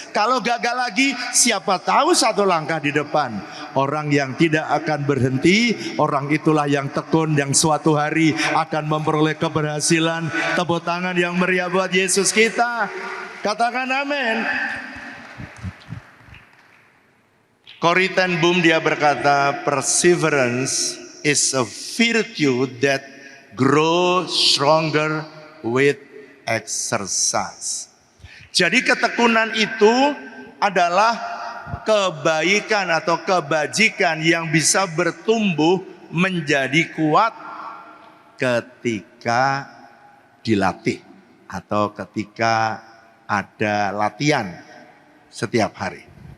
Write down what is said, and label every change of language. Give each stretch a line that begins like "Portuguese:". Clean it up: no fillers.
Indonesian: Kalau gagal lagi, siapa tahu 1 langkah di depan. Orang yang tidak akan berhenti, orang itulah yang tekun, yang suatu hari akan memperoleh keberhasilan. Tepuk tangan yang meriah buat Yesus kita. Katakan amin.
English: Corrie ten Boom
Indonesian: dia berkata,
English: perseverance is a virtue that grows stronger with exercise.
Indonesian: Jadi ketekunan itu adalah kebaikan atau kebajikan yang bisa bertumbuh menjadi kuat ketika dilatih atau ketika ada latihan setiap hari.